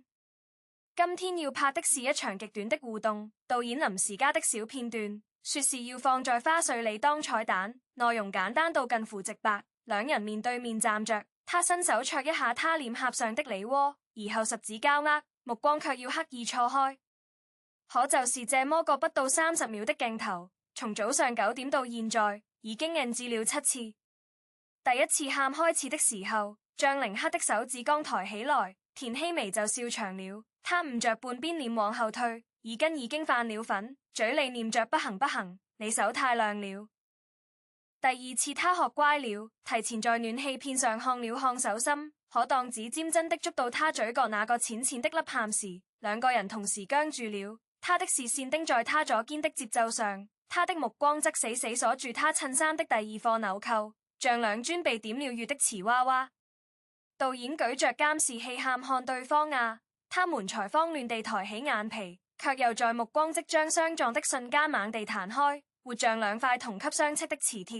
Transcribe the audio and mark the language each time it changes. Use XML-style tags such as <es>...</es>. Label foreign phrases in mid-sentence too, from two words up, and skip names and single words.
<zh>今天要拍的是一場極短的互動，導演臨時加的小片段，說是要放在花絮裏當彩蛋，內容簡單到近乎直白。兩人面對面站着，他伸手戳一下他臉頰上的梨渦，而後十指交握，目光卻要刻意錯開。可就是這麼個不到30秒的鏡頭，從早上9點到現在，已經 NG 了7次。第一次喊開始的時候，張凌克的手指剛抬起來，田曦薇就笑場了。他捂着半邊臉往後退，耳根已經泛了粉，嘴裏念着不行不行，你手太亮了。第二次他學乖了，提前在暖氣片上看了看手心，可當指尖真的捉到他嘴角那個淺淺的凹陷時，兩個人同時僵住了。他的視線盯在他左肩的節奏上，他的目光則死死鎖住他襯衫的第二顆紐扣，像兩尊被點了穴的瓷娃娃。導演舉着監視器喊看對方啊，他們才慌亂地抬起眼皮，卻又在目光即將相撞的瞬間猛地彈開，活像兩塊同級相斥的磁鐵。</zh>